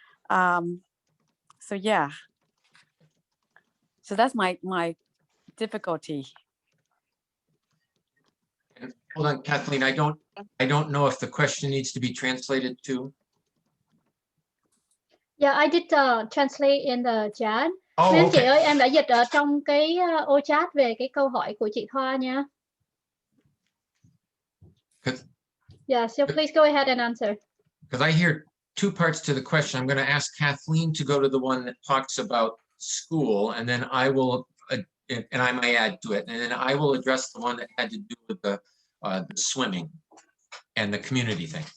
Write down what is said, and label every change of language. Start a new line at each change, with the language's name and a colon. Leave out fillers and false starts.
English: So yeah. So that's my difficulty. Hold on, Kathleen, I don't know if the question needs to be translated to. Yeah, I did translate in the chat. Oh,
Vietnamese: Nên chị
English: okay.
Vietnamese: ơi, em đã dịch ở trong cái ô chat về cái câu hỏi của chị Thoa nha.
English: Yeah, so please go ahead and answer. Because I hear two parts to the question. I'm going to ask Kathleen to go to the one that talks about school, and then I will, and I may add to it, and then I will address the one that had to do with the swimming and the community thing.